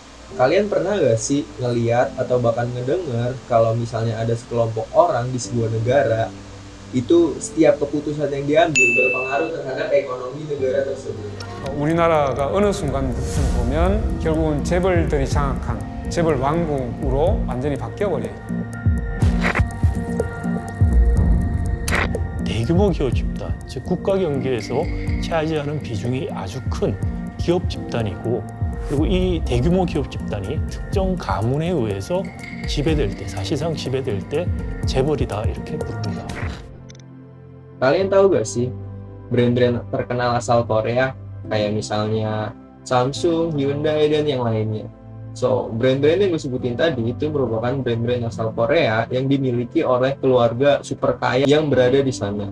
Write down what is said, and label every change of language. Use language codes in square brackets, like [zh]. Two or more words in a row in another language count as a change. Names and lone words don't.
[id] Kalian pernah gak sih ngeliat atau bahkan ngedenger kalau misalnya ada sekelompok orang di sebuah negara itu setiap keputusan yang diambil berpengaruh terhadap ekonomi negara tersebut. [ko] 우리나라가 어느 순간부터 보면 결국은 재벌들이 장악한 재벌 왕국으로 완전히 바뀌어버려요. 대규모 기업 집단, 즉 국가 경제에서 차지하는 비중이 아주 큰 기업 집단이고, 그리고 이 대규모 기업 집단이 특정 가문에 의해서 지배될 때, 사실상 지배될 때 재벌이다 이렇게 부릅니다. [id] Kalian tahu gak sih brand-brand terkenal asal Korea kayak misalnya Samsung, Hyundai, dan yang lainnya. So, brand-brand yang gue sebutin tadi itu merupakan brand-brand asal Korea yang dimiliki oleh keluarga super kaya yang berada di sana.